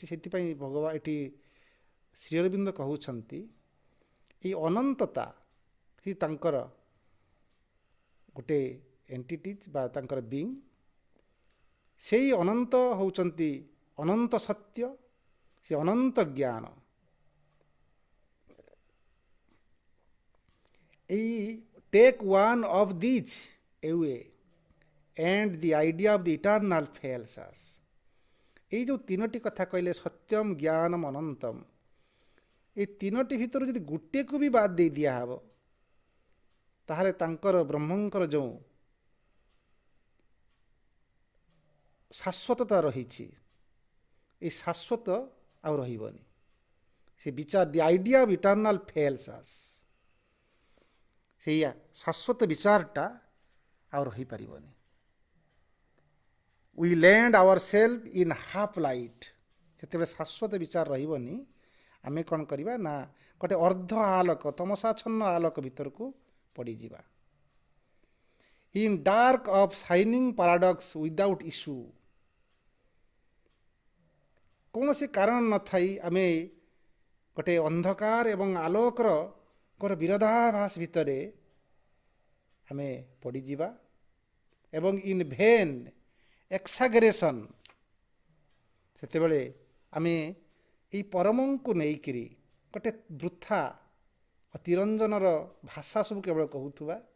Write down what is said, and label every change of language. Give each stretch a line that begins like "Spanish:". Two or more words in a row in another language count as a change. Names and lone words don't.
Odia: ସେଥିପାଇଁ ଭଗବାନ ଏଠି ଶ୍ରୀ ଅରବିନ୍ଦ କହୁଛନ୍ତି ଏଇ ଅନନ୍ତତା ହିଁ ତାଙ୍କର ଗୋଟେ ଏଣ୍ଟିଟିଜ୍ ବା ତାଙ୍କର ବିଙ୍ଗ। ସେଇ ଅନନ୍ତ ହେଉଛନ୍ତି ଅନନ୍ତ ସତ୍ୟ, ସେ ଅନନ୍ତ ଜ୍ଞାନ।
English: ଏଇ take one of these away and the idea of the eternal fails us।
Odia: ଏଇ ଯେଉଁ ତିନୋଟି କଥା କହିଲେ ସତ୍ୟମ୍, ଜ୍ଞାନମ୍, ଅନନ୍ତମ୍, ଏଇ ତିନୋଟି ଭିତରୁ ଯଦି ଗୋଟିଏକୁ ବି ବାଦ ଦେଇ ଦିଆହେବ ତାହେଲେ ତାଙ୍କର ବ୍ରହ୍ମଙ୍କର ଯେଉଁ ଶାଶ୍ୱତତା ରହିଛି ଏ ଶାଶ୍ୱତ ଆଉ ରହିବନି। ସେ ବିଚାର
English: the idea of eternal fails us,
Odia: ସେଇଆ ଶାଶ୍ୱତ ବିଚାରଟା ଆଉ ରହିପାରିବନି।
English: We land ourselves in half light।
Odia: ଯେତେବେଳେ ଶାଶ୍ୱତ ବିଚାର ରହିବନି ଆମେ କ'ଣ କରିବା ନା ଗୋଟେ ଅର୍ଦ୍ଧ ଆଲୋକ, ତମସାଚ୍ଛନ୍ନ ଆଲୋକ ଭିତରକୁ ପଡ଼ିଯିବା।
English: In dark of shining paradox without issue।
Odia: କୌଣସି କାରଣ ନଥାଇ ଆମେ ଗୋଟେ ଅନ୍ଧକାର ଏବଂ ଆଲୋକର ବିରୋଧାଭାସ ଭିତରେ ଆମେ ପଡ଼ିଯିବା। ଏବଂ
English: in vain exaggeration,
Odia: ସେତେବେଳେ ଆମେ ଏଇ ପରମଙ୍କୁ ନେଇକିରି ଗୋଟେ ବୃଥା ଅତିରଞ୍ଜନର ଭାଷା ସବୁ କେବଳ କହୁଥିବା।